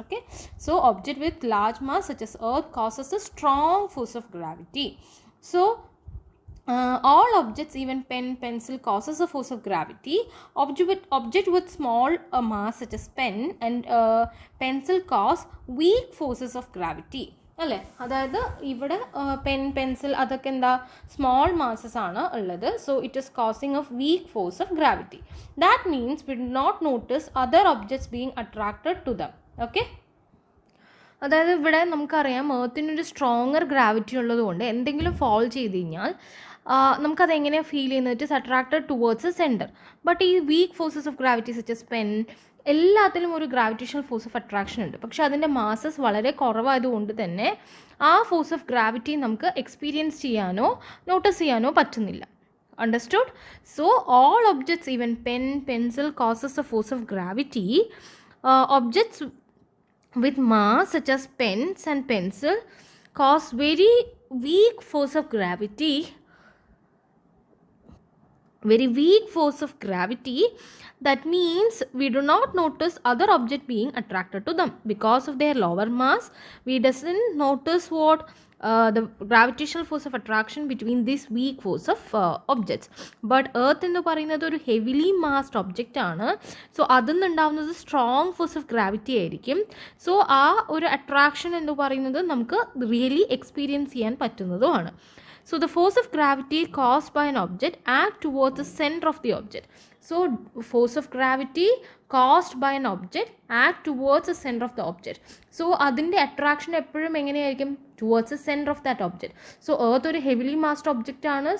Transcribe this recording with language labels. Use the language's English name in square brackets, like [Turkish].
[English] Okay, so object with large mass such as earth causes a strong force of gravity. So all objects, even pen, pencil, causes a force of gravity. Object with small mass such as pen and pencil cause weak forces of gravity. [Malayalam] അല്ലേ, അതായത് ഇവിടെ pen, pencil അതൊക്കെ എന്താ, small masses ആണ് ഉള്ളത്. [English] So it is causing of weak force of gravity. That means we do not notice other objects being attracted to them. [Malayalam] Okay, അതായത് ഇവിടെ നമുക്കറിയാം എർത്തിനൊരു സ്ട്രോങ്ങർ ഗ്രാവിറ്റി ഉള്ളതുകൊണ്ട് എന്തെങ്കിലും ഫോൾ ചെയ്ത് കഴിഞ്ഞാൽ നമുക്കത് എങ്ങനെയാണ് ഫീൽ ചെയ്യുന്നത്, [English] It is attracted towards a centre. [Malayalam] But ഈ [English] weak forces of gravity such as pen, [Malayalam] എല്ലാത്തിലും ഒരു ഗ്രാവിറ്റേഷണൽ ഫോഴ്സ് ഓഫ് അട്രാക്ഷൻ ഉണ്ട്. പക്ഷേ അതിൻ്റെ മാസസ് വളരെ കുറവായതുകൊണ്ട് തന്നെ ആ ഫോഴ്സ് ഓഫ് ഗ്രാവിറ്റി നമുക്ക് എക്സ്പീരിയൻസ് ചെയ്യാനോ നോട്ടീസ് ചെയ്യാനോ പറ്റുന്നില്ല. Understood? [English] So all objects, even pen, pencil, causes the force of gravity. Objects with mass such as pens and pencil cause very weak force of gravity. Very weak force of gravity. That means we do not notice other object being attracted to them because of their lower mass. We doesn't notice what the gravitational force of attraction between this weak force of objects. [Malayalam] But earth എന്ന് പറയുന്നത് ഒരു heavily massed object ആണ്. So അതിൽ നിന്നുണ്ടാവുന്നത് strong force of gravity ആയിരിക്കും. So ആ ഒരു attraction എന്ന് പറയുന്നത് നമുക്ക് റിയലി എക്സ്പീരിയൻസ് ചെയ്യാൻ പറ്റുന്നതുമാണ്. [English] So the force of gravity caused by an object act towards the center of the object. So force of gravity caused by an object act towards the center of the object. [Malayalam] So അതിൻ്റെ attraction എപ്പോഴും എങ്ങനെയായിരിക്കും? [English] towards the center of that object. So earth [Malayalam] ഒരു [English] heavily massed object [Malayalam] ആണ്.